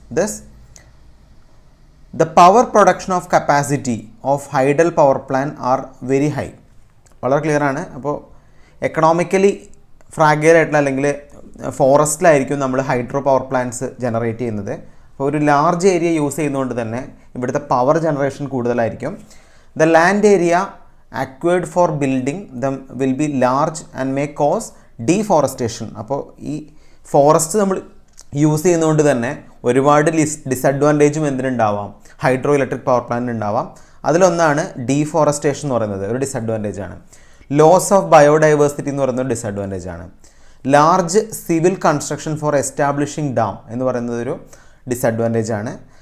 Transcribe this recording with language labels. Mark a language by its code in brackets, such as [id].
[en] Thus, the power production of capacity of tidal power plant are very high. [ml] വളരെ clear ആണ്. അപ്പോൾ economically ഫ്രാഗൈൽ ആയിട്ടുള്ള അല്ലെങ്കിൽ ഫോറസ്റ്റിലായിരിക്കും നമ്മൾ ഹൈഡ്രോ പവർ പ്ലാന്റ്സ് ജനറേറ്റ് ചെയ്യുന്നത്. അപ്പോൾ ഒരു ലാർജ് ഏരിയ യൂസ് ചെയ്യുന്നതുകൊണ്ട് തന്നെ ഇവിടുത്തെ പവർ ജനറേഷൻ കൂടുതലായിരിക്കും. [en] The land area acquired for building them will be large and may cause deforestation. [ml] അപ്പോൾ ഈ ഫോറസ്റ്റ് നമ്മൾ യൂസ് ചെയ്യുന്നതുകൊണ്ട് തന്നെ ഒരുപാട് ഡിസഡ്വാൻറ്റേജും എന്തിനുണ്ടാവാം? ഹൈഡ്രോ ഇലക്ട്രിക് പവർ പ്ലാന്റ് ഉണ്ടാവാം. അതിലൊന്നാണ് ഡീഫോറസ്റ്റേഷൻ എന്ന് പറയുന്നത്, ഒരു ഡിസഡ്വാൻറ്റേജ് ആണ്. ലോസ് ഓഫ് ബയോഡൈവേഴ്സിറ്റി എന്ന് പറയുന്നത് ഡിസഡ്വാൻറ്റേജ് ആണ്. [en] large civil construction for establishing dam [ml] എന്ന് പറയുന്നത് ഒരു ഡിസഡ്വാൻറ്റേജ് ആണ്.